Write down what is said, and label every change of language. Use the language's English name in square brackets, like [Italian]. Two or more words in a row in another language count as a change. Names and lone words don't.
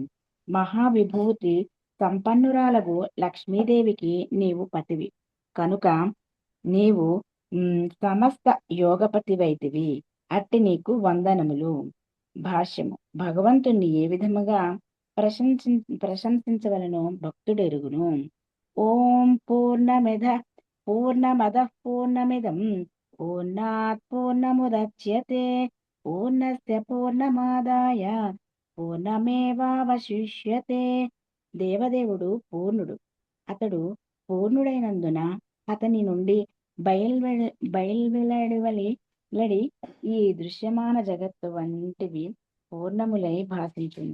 [Telugu] మహావిభూతి సంపన్నురాలకు లక్ష్మీదేవికి నీవు పతివి కనుక నీవు సమస్త యోగపతివైతివి. అట్టి నీకు వందనములు. భాష్యము. భగవంతుణ్ణి ఏ విధముగా ప్రశంసించవలనో భక్తుడు ఎరుగును. [Sanskrit] ఓం పూర్ణమద పూర్ణమిదం పూర్ణాత్ పూర్ణముదచ్యతే పూర్ణస్య పూర్ణమాదాయ పూర్ణమేవావశిష్యతే. [Telugu] దేవదేవుడు పూర్ణుడు. అతడు పూర్ణుడైనందున అతని నుండి బయల్వెలడి ఈ దృశ్యమాన జగత్తు వంటివి పూర్ణములై భాషించును.